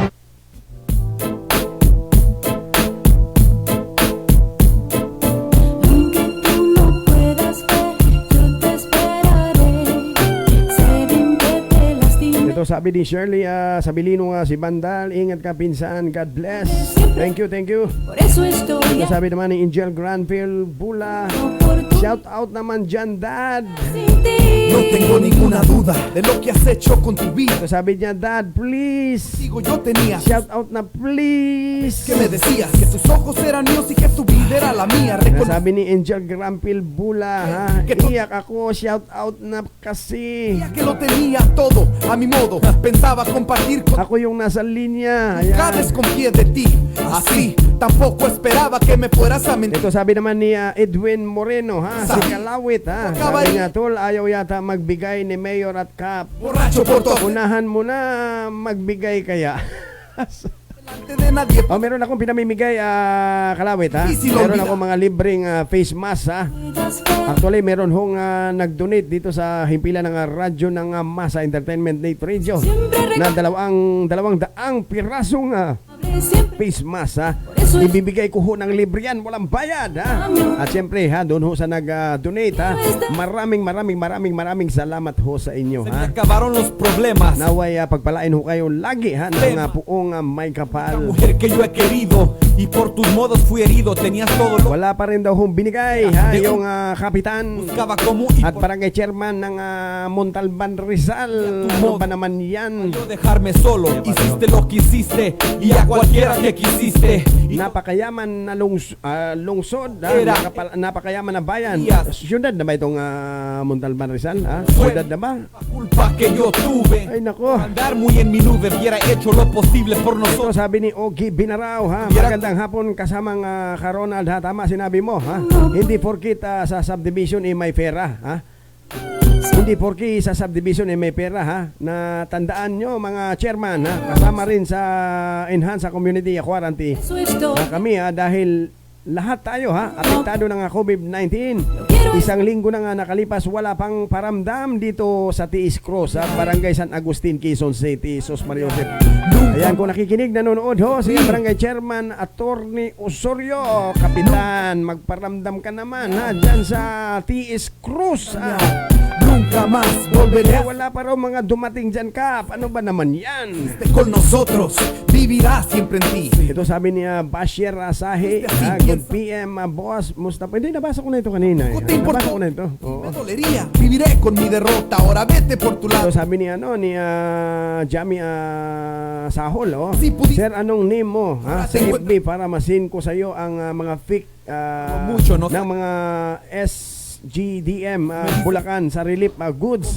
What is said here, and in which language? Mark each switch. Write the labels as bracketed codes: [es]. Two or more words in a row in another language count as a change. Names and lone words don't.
[tl] Sabi ni Shirley Sabilino, si Bandal, ingat ka pinsan, [en] God bless. Thank you. [tl] Ito sabi naman ni Angel Granville Bula, [en] shout out [tl] naman dyan, Dad. [es] No tengo ninguna duda de lo que has hecho con tu vida. [tl] Ito sabi niya, Dad, please. [es] Digo, yo tenía [en] Shout out [tl] na please. [es] que me decías que tus ojos eran míos y que tu vida era la mía. [tl] Ito sabi ni Angel Granville Bula, iyak ako, [en] shout out [tl] na kasi. [es] Que lo tenía todo a mi modo. Pensaba compartir con [tl] Ako yung nasa linya. [es] cada desconfié de ti. Así tampoco esperaba que me fueras a mentir. [tl] Ito sabi naman ni Edwin Moreno, si Kalawit, sabi niya, tol, ayaw yata magbigay ni Mayor at Cap. [es] Borracho por todo. [tl] Unahan mo na magbigay kaya. [es] Delante de nadie. [tl] Meron akong pinamimigay, Kalawit, meron akong mga libreng [en] face mask, [tl] Actually, meron hong nag-donate dito sa himpilan ng radyo ng Masa Entertainment Net Radio na 200 pirasong [en] face mask, [tl] ibibigay ko ho ng libre yan, walang bayad, At syempre, doon ho sa nag-donate, maraming salamat ho sa inyo, [es] Se me acabaron los problemas. [tl] Naway pagpalain ho kayo lagi, ng puong may [es] La [tl] kapal. [es] mujer que yo he querido y por tus modos fui herido. Tenías todo lo [tl] Wala pa rin daw hong binigay, yung kapitan [es] buscaba como y [tl] at barangay chairman ng Montalban Rizal. Ano ba naman yan? [es] yo dejarme solo. Hiciste lo que hiciste y a cualquiera que quisiste. Y [tl] Napakayaman na lungsod, napakayaman na bayan. Yes. Syudad na ba itong Montalban Rizal? Syudad na ba? [es] la culpa que yo tuve. [tl] Ay nako. [es] Andar muy en mi nube, hubiera hecho lo posible por [tl] Ito [es] nosotros. [tl] sabi ni Ogie Binaraw, magandang hapon kasamang Ronald, tama sinabi mo, hindi porkit sa subdivision may pera, Hindi porki sa subdivision may pera, na tandaan nyo mga chairman, kasama rin sa [en] Enhance Community Quarantine. [tl] Kami dahil lahat tayo apektado ng COVID-19. Isang linggo na nga nakalipas, wala pang paramdam dito sa Tiis Cross, Barangay San Agustin, Quezon City, Sos Mario Josep. Ayan, kung nakikinig, nanonood si Barangay Chairman Attorney Osorio, Kapitan, magparamdam ka naman dyan sa Tiis Cross. [es] Nunca más volveré a [tl] Wala pa raw mga dumating dyan, Kap. Ano ba naman yan? [es] con nosotros, vivirá siempre en ti. [tl] Ito sabi ni Bashir Asahi. [en] Good PM, boss. Mustafa. [tl] Hindi, nabasa ko na ito kanina. [es] No te importa. [tl] Nabasa ko na ito. Oo. [es] Me dolería, viviré con mi derrota. Ahora vete por tu [tl] Ito [es] lado. [tl] sabi ni Jami Sahol. Oh. [es] Si pudi- [tl] Sir, anong name mo sa [es] Tengo- [tl] FB para masin ko sa iyo ang mga fake [es] Mucho, no? [tl] ng mga SGDM Bulacan sa [en] relief goods